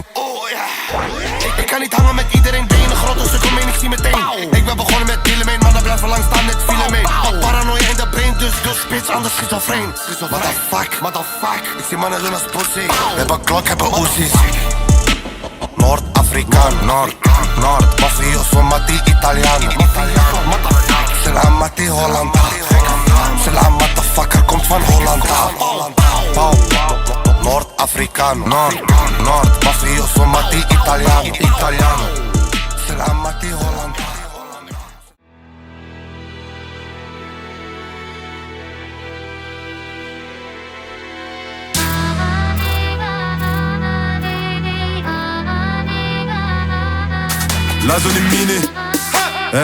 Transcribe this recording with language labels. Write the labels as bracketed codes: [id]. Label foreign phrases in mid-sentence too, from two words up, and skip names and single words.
[nl] Oh ja, ik kan niet hangen met iedereen. Ben je een grote stuk omheen, ik zie meteen. Ik ben begonnen met dealen, maar dan blijven lang staan, net file mee. Paranoia in de brain, dus bitch, anders schizofreen. Motherfuck, ik zie mannen doen als pussy. We hebben klok, hebben oezies. Noord-Afrikaan, Noord, [it] mafioso, mati, Italiano. [nl] Salamati, Holland. Salam, motherfucker, komt van Holland. Noord-Afrikaan, Noord, [it] mafioso, mati, Italiano. [nl] Salam, mati, Holland. [fr] La zone est minée.